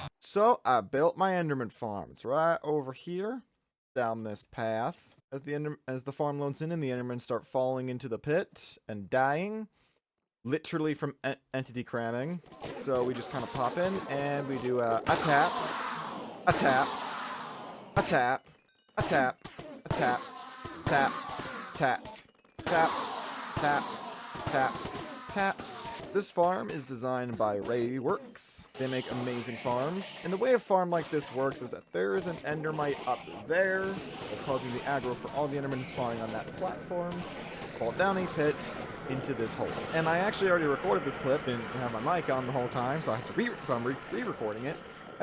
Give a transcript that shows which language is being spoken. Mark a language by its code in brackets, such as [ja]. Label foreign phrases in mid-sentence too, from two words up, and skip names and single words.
[en] So I built my Enderman farm. It's right over here, down this path. As the farm loads in and the Endermen start falling into the pit and dying, literally from entity cramming. So we just kind of pop in and we do a tap, a tap, a tap, a tap, a tap, tap, tap, tap, tap, tap, tap. This farm is designed by Rayworks. They make amazing farms. And the way a farm like this works is that there is an endermite up there that's causing the aggro for all the endermen spawning on that platform. Fall down a pit into this hole. And I actually already recorded this clip and have my mic on the whole time, so I have to I'm re-recording it.